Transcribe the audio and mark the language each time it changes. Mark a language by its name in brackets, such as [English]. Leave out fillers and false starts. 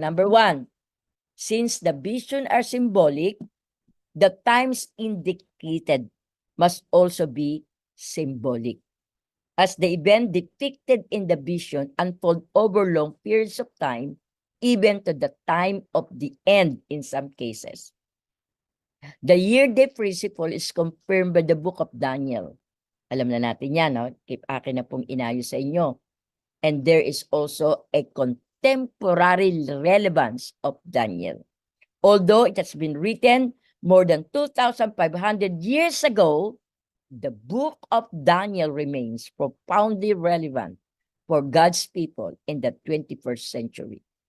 [English] Number one, since the vision are symbolic, the times indicated must also be symbolic. As the event depicted in the vision unfold over long periods of time, even to the time of the end in some cases. The year-day principle is confirmed by the book of Daniel. [Filipino] Alam na natin yan, no? Akin na pong inayo sa inyo. [English] And there is also a contemporary relevance of Daniel. Although it has been written more than 2,500 years ago, the book of Daniel remains profoundly relevant for God's people in the 21st century.